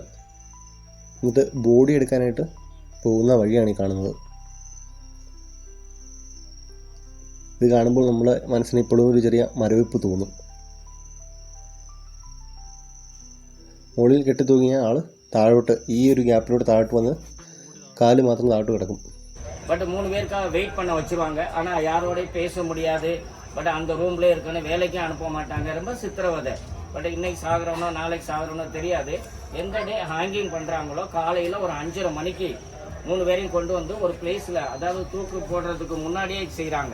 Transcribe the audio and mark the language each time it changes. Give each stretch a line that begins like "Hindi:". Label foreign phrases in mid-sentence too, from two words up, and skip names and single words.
Malayalam: എന്നിട്ട് ബോഡി എടുക്കാനായിട്ട് പോകുന്ന വഴിയാണ് ഈ കാണുന്നത്. ഇത് കാണുമ്പോൾ നമ്മുടെ മനസ്സിന് ഇപ്പോഴും ഒരു ചെറിയ മരവിപ്പ് തോന്നും. മുകളിൽ കെട്ടിത്തൂങ്ങിയ ആൾ താഴോട്ട് ഈ ഒരു ഗ്യാപ്പിലോട്ട് താഴോട്ട് വന്ന്
Tamil: காலு மாத்திரம் ஆட்டு கிடக்கும். பட் 3 பேருக்காக வெயிட் பண்ண வச்சிருவாங்க. ஆனால் யாரோடையும் பேச முடியாது. பட் அந்த ரூம்லேயே இருக்கணும், வேலைக்கும் அனுப்ப மாட்டாங்க. ரொம்ப சித்திரவதை. பட் இன்னைக்கு சாகுறவனோ நாளைக்கு சாகுறவனோ தெரியாது. எந்த
English: day hanging
Tamil: பண்ணுறாங்களோ காலையில் ஒரு 5:30 மணிக்கு 3 பேரையும் கொண்டு வந்து ஒரு பிளேஸில், அதாவது தூக்கு போடுறதுக்கு முன்னாடியே செய்கிறாங்க.